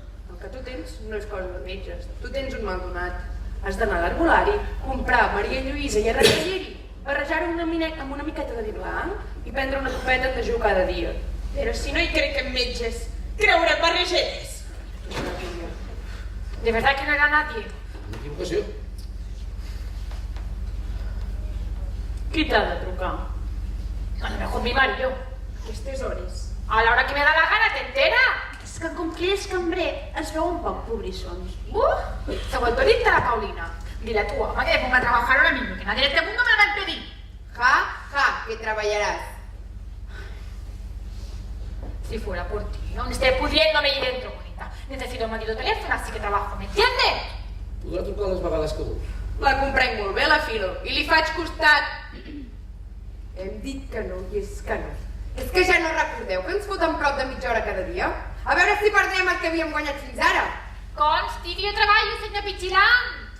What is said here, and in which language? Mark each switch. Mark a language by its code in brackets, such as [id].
[ca] El que tu tens no és cosa de metges. Tu tens un mal donat. Has d'anar a l'herbolari, comprar Maria Lluïsa i Arracalleri, barrejar-ho amb una miqueta de vi blanc i prendre una copeta de dejú cada dia. Però si no hi crec en metges, creure en barregeres. [es] ¿De verdad que no era nadie? [ca] Una equivocació. ¿Qui t'ha de trucar? [es] A lo mejor mi marido. [ca] Aquestes hores. [es] A la hora que me da la gana, ¿te entera? [ca] És que com que ell és cambrer, es veu un poc pobrissons. [es] Se ha vuelto lista la Paulina. Dile a tu ama que me ponga a trabajar ahora mismo, que nadie de este mundo me lo va a impedir. [ca] Ja, que treballaràs. [es] Si fuera por ti, aún esté pudriéndome ahí dentro, bonita. Necesito un maldito teléfono, así que trabajo, ¿me entiendes? [ca] Podrà trucar les vegades que vulgui. La comprenc molt bé, la Filo, i li faig costat. Hem dit que no i és que no. És que ja no recordeu que ens foten prop de mitja hora cada dia? A veure si perdrem el que havíem guanyat fins ara. Consti que jo treballo, senyor Pichilant.